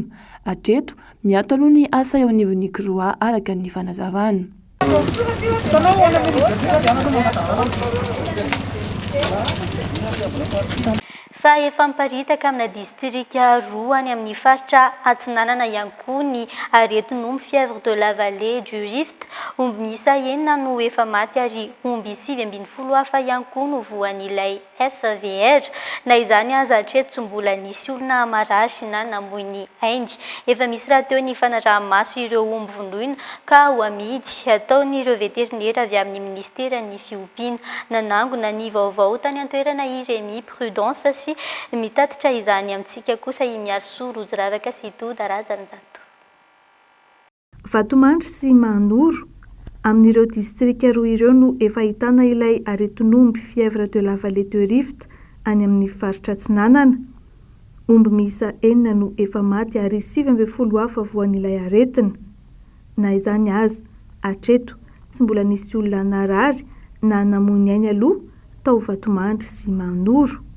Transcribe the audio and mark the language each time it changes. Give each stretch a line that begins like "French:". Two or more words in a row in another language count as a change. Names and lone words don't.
Malagasy: Hatreto miato aloha ny asa eo anivon'ny Croix araka ny fanazavana. Fa efa miparitaka amina distrika roa any amin'ny faritra Atsinanana ihany koa ny aretin'omby
French: fièvre de la vallée du Rift.
Malagasy: Omby miisa 9 no efa maty ary omby 7 hafa ihany koa no voan'ilay FVR. Na izany aza hatreto tsy mbola nisy olona marasy na namoy ny Inde. Efa misy raha teo ny fanaraha-maso ireo omby vonoina ka ho amidy ataon'ireo veterinera avy amin'ny ministeran'ny fiompiana. Nanangona ny vaovao tany an-toerana Iremy Prudence sy mitatitra izany amintsika kosa imiaro Rojo Ravaka sy Doda Razanjato. Vatomandry sy Manoro amin'ireo distrika roa ireo no efa ahitana ilay aretin'omby
French: fièvre de la vallée du Rift
Malagasy: any amin'ny faritra Atsinanana. Omby miisa 9 no efa maty ary 7 hafa voan'ilay aretina. Na izany aza hatreto tsy mbola nisy olona narary na namoy ny ainy aloha tao Vatomandry sy Manoro.